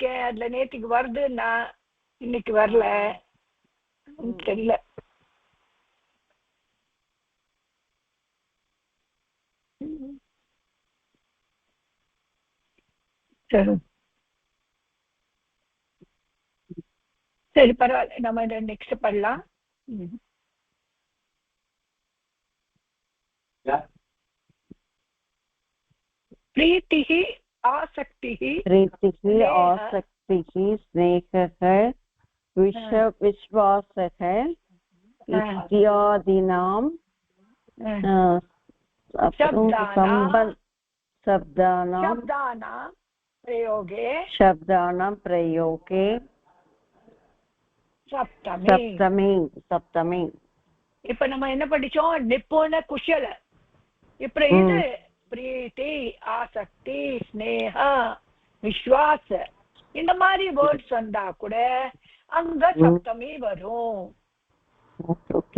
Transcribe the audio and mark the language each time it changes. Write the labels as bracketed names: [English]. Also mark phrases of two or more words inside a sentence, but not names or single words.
[Tamil] அதுல நேற்றுக்கு வருதுன்னா இன்னைக்கு வரல, தெரியல. சரி சரி பரவாயில்ல, நம்ம இதை நெக்ஸ்ட் பண்ணலாம். [Sanskrit] प्रीतिः आसक्तिः स्नेहः विश्वासः इत्यादीनां शब्दानां प्रयोगे सप्तमी. [Tamil] இப்ப நம்ம என்ன படிச்சோம்? [Sanskrit] निपुण कुशल. [Tamil] இப்ப இது பிரீத்தி, ஆசக்தி, ஸ்னேக, விஸ்வாச இந்த மாதிரி வேர்ட்ஸ் வந்தா கூட அங்க சப்தமி வரும். ஓகே.